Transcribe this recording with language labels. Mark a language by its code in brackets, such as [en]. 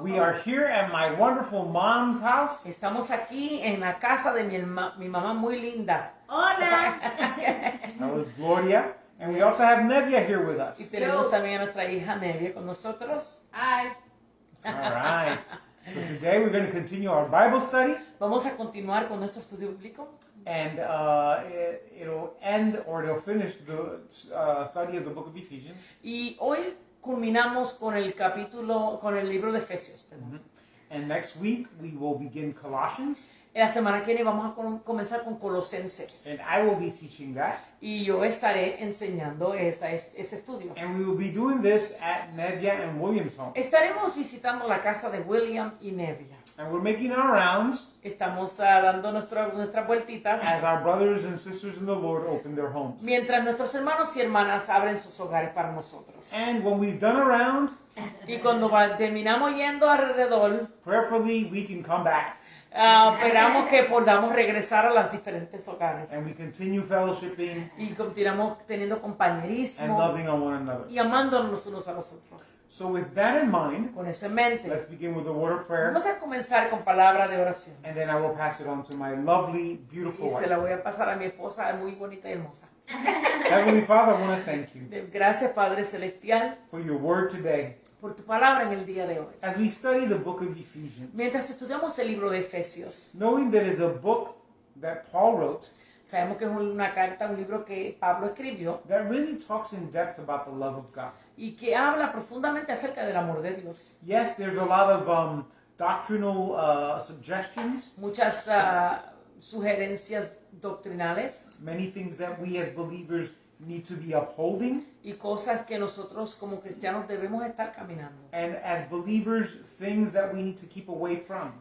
[en] We are here at my wonderful mom's house. [es] Estamos aquí en la casa de mi mamá muy linda. Hola. [en] That was Gloria. And we also have Nevia here with us. [es] Y tenemos también a nuestra hija Nevia con nosotros. Ay. [en] All right. So today we're going to continue our Bible study. [es] Vamos a continuar con nuestro estudio bíblico. [en] And it'll finish the study of the book of Ephesians. [es] Y hoy culminamos con el libro de Efesios. Perdón. [en] And next week we will begin Colossians. [es] La semana que viene vamos a comenzar con Colosenses. [en] And I will be teaching that. [es] Y yo estaré enseñando ese estudio. [en] And we will be doing this at Nevia and William's home. [es] Estaremos visitando la casa de William y Nevia. [en] And we're making our rounds [es] Estamos dando nuestras vueltitas [en] as our brothers and sisters in the Lord open their homes. [es] mientras nuestros hermanos y hermanas abren sus hogares para nosotros. [en] And when we've done a round, [es] Y cuando terminamos yendo alrededor, [en] prayerfully we can come back [es] esperamos que podamos regresar a los diferentes hogares. [en] and we continue fellowshipping [es] Y continuamos teniendo [en] and [es] compañerismo [en] loving on one another. [es] y amándonos los unos a los otros. [en] So with that in mind, [es] Con eso en mente, [en] let's begin with a word of prayer, [es] vamos a comenzar con palabra de oración. [en] and then I will pass it on to my lovely, beautiful [es] Y se la [en] wife. [es] voy a pasar a mi esposa, muy bonita y hermosa. [en] Heavenly Father, I want to thank you [es] Gracias, Padre Celestial, [en] for your word today. [es] por tu palabra en el día de hoy. [en] As we study the book of Ephesians, [es] Mientras estudiamos el libro de Efesios, [en] knowing that it's a book that Paul wrote [es] sabemos que es una carta, un libro que Pablo escribió [en] that really talks in depth about the love of God. [es] y que habla profundamente acerca del amor de Dios. [en] Yes, there's a lot of doctrinal suggestions, [es] Muchas sugerencias doctrinales [en] many things that we as believers need to be upholding, [es] y cosas que nosotros como cristianos debemos estar caminando. [en] and as believers, things that we need to keep away from.